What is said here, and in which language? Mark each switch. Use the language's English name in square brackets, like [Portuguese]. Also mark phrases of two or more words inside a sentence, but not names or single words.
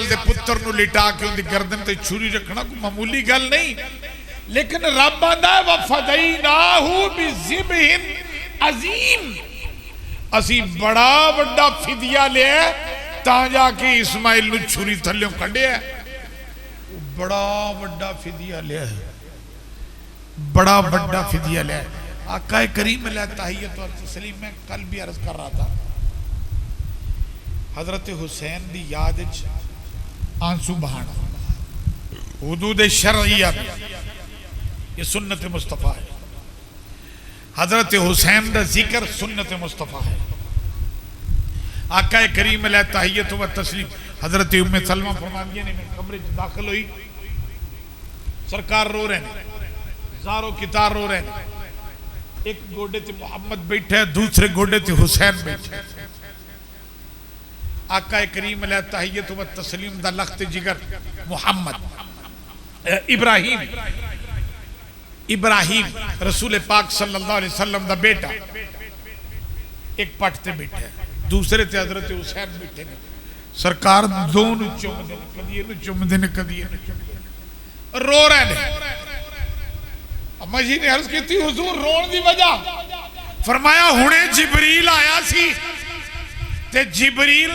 [Punjabi] ਕੇ ਪੁੱਤਰ ਨੂੰ ਲਿਟਾ ਕੇ ਉਨਕੀ ਗਰਦਨ ਤੇ ਛੁਰੀ ਰੱਖਣਾ ਕੋਈ ਮਾਮੂਲੀ ਗੱਲ ਨਹੀਂ, ਲੇਕਿਨ ਰੱਬ ਆਂਦਾ [Arabic] وفديناه بذبح عظيم, [Punjabi] ਅਸੀ ਬੜਾ ਵੱਡਾ ਫ਼ਿਦੀਆ ਲਿਆ ਤਾਂ ਜਾ ਕੇ ਇਸਮਾਈਲ ਨੂੰ ਛੁਰੀ ਥੱਲਿਓਂ ਕੱਢਿਆ, ਬੜਾ ਵੱਡਾ ਫ਼ਿਦੀਆ ਲਿਆ, ਬੜਾ ਵੱਡਾ ਫ਼ਿਦੀਆ ਲਿਆ। [Urdu] آقا کریم [Arabic] عليه التحية [Urdu] اور تسلیم میں کل بھی عرض کر رہا تھا، حضرت حسین دی یاد آنسو بہانا حدود شرعیہ یہ سنت مصطفیٰ ہے، حضرت حسین کا ذکر سنت مصطفیٰ ہے. [Punjabi] ਆਕਾ ਕਰੀਮ [Arabic] عليه التحية والتسليم [Punjabi] ਹਜ਼ਰਤ ਉੱਮੇ ਸਲਮਾ ਫ਼ਰਮਾਂਦੀਆਂ ਨੇ ਮੈਂ ਕਮਰੇ ਚ ਦਾਖ਼ਿਲ ਹੋਈ, [Urdu] سرکار رو رہے ہیں، زار و قطار رو رہے ہیں, [Punjabi] ਇਕ ਗੋਡੇ ਤੇ ਮੁਹੰਮਦ ਬੈਠੇ ਹੈ, ਦੂਸਰੇ ਗੋਡੇ ਤੇ ਹੁਸੈਨ ਬੈਠੇ। ਆਕਾ ਕਰੀਮ [Arabic] عليه التحية والتسليم [Punjabi] ਦਾ ਲਖ਼ਤ ਜਿਗਰ ਮੁਹੰਮਦ ਇਬਰਾਹੀਮ ਇਬਰਾਹੀਮ ਰਸੂਲ ਪਾਕ [Arabic] صلى الله عليه وسلم [Punjabi] ਦਾ ਬੇਟਾ ਇਕ ਪੱਟ ਤੇ ਬੈਠੇ, ਦੂਸਰੇ ਤੇ ਹਜ਼ਰਤ ਹੁਸੈਨ ਬੈਠੇ ਨੇ, ਸਰਕਾਰ ਦੋਨੋਂ ਚੁੰਮਦੇ ਨੇ, ਕਦੀ ਇਹਨੂੰ ਚੁੰਮਦੇ ਨੇ, ਕਦੀ ਇਹਨੂੰ ਚੁੰਮਦੇ ਨੇ, ਰੋ ਰਹੇ ਨੇ। ਅੰਮਾ ਜੀ ਨੇ ਅਰਜ਼ ਕੀ ਹੁਜ਼ੂਰ ਰੋਣ ਦੀ ਵਜ੍ਹਾ, ਫ਼ਰਮਾਇਆ ਹੁਣੇ ਜਿਬਰੀਲ ਆਇਆ ਸੀ ਤੇ ਜਿਬਰੀਲ